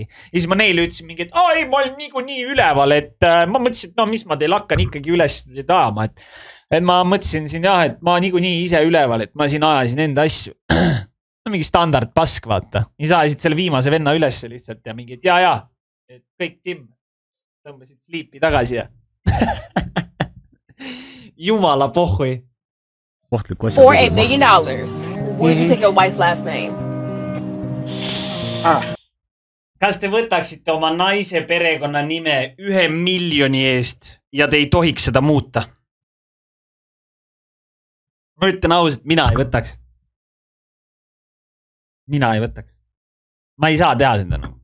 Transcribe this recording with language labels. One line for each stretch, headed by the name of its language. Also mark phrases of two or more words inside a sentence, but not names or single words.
Estonian: Ja siis ma neile ütlesin mingi, et ma olin nii üleval, et ma mõtlesin, et mis ma teil hakkan ikkagi üles taama, et ma mõtlesin siin et ma nii ise üleval, et ma siin ajasin enda asju. Mingi standard pask, vaata. Siis ajasid selle viimase venna üles lihtsalt ja mingi, et et kõik Tim tõmbasid sleepi tagasi ja jumala pohhui.
English: For $8 million, would you take your wife's last name?
Estonian: Kas te võtaksite oma naise perekonna nime 1 miljoni eest ja te ei tohiks seda muuta? Ma ütlen ausalt, mina ei võtaks. Mina ei võtaks. Ma ei saa teha seda nagu.